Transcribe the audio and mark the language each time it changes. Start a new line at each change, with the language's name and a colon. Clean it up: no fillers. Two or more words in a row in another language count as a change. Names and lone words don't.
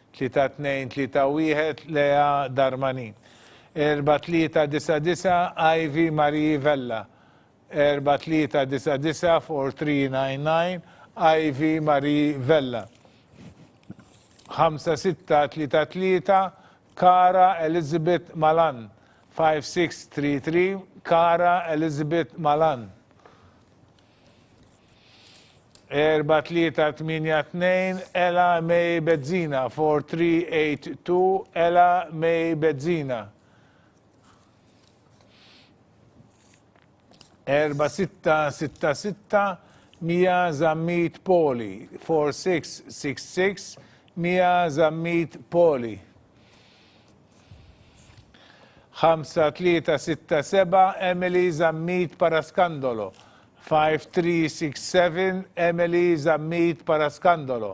English: 3231 Lea Darmanin. 4399 Ivy Marie Vella. 4399 4399 Ivy Marie Vella. 5633 Cara Elizabeth Malan. 5633 Kara Elizabeth Malan. 4382 Ella May Bedzina. 4382 Ella May Bedzina. 4666 Mia Zammit Poli. 4666 Mia Zammit Poli. 5367 Emily Zammit Paraskandolo. 5367 Emily Zammit Paraskandolo.